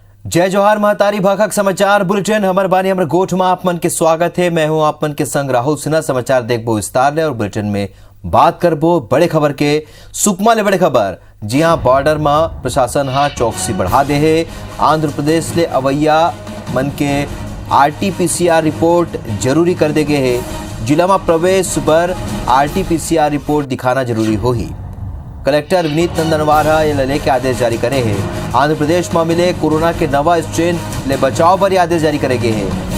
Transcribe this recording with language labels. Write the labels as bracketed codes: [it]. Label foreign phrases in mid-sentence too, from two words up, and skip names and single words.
[hne] जय जोहार महतारी भाखक समाचार बुलेटिन हमर बानी हमर गोठ में आप मन के स्वागत है। मैं हूं आप मन के संग राहुल सिन्हा। समाचार देखबो विस्तार ले और बुलेटिन में बात करबो बड़े खबर के। सुकमा ले बड़े खबर। जी हां, बॉर्डर में प्रशासन हा चौकसी बढ़ा दे है। आंध्र प्रदेश ले अवैया मन के RT-PCR रिपोर्ट जरूरी कर दे गए है। जिला में प्रवेश पर RT-PCR रिपोर्ट दिखाना जरूरी हो ही। कलेक्टर विनीत नंदनवार ये लेके आदेश जारी करे हैं। आंध्र प्रदेश में मिले कोरोना के नवा स्ट्रेन ले बचाव पर आदेश जारी करे गए हैं।